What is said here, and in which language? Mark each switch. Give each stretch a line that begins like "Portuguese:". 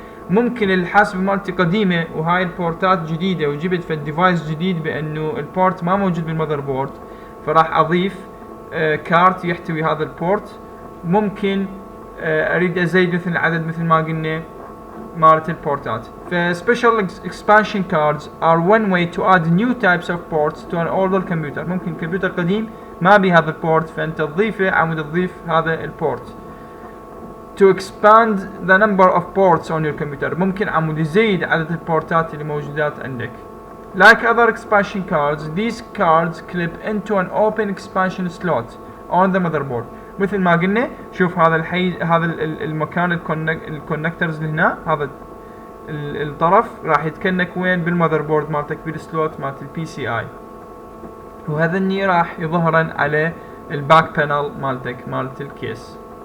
Arabic: ممكن الحاسبة مالتي قديمة وهاي البورتات جديدة وجبت في الديفايس جديد بانه البورت ما موجود بالمذر بورد، فراح اضيف كارت يحتوي هذا البورت. ممكن اريد ازيد مثل العدد مثل ما قلنا مالت البورتات.
English: ف special expansion cards are one way to add new types of ports to an older computer.
Arabic: ممكن كمبيوتر قديم ما بي هذا البورت فانت تضيفه عمود تضيف هذا البورت.
English: To expand the number of ports on your computer.
Arabic: ممكن عمود يزيد عدد البورتات اللي موجودات عندك.
English: Like other expansion cards, these cards clip into an open expansion slot on the motherboard.
Arabic: مثل ما قلنا شوف هذا هذا المكان الكونكترز اللي هنا، هذا الطرف راح يتكنك وين؟ بالمذر بورد مالتك بالسلوت مالت البي سي اي، وهذني راح يظهرن على الباك بانل مالتك مالت الكيس.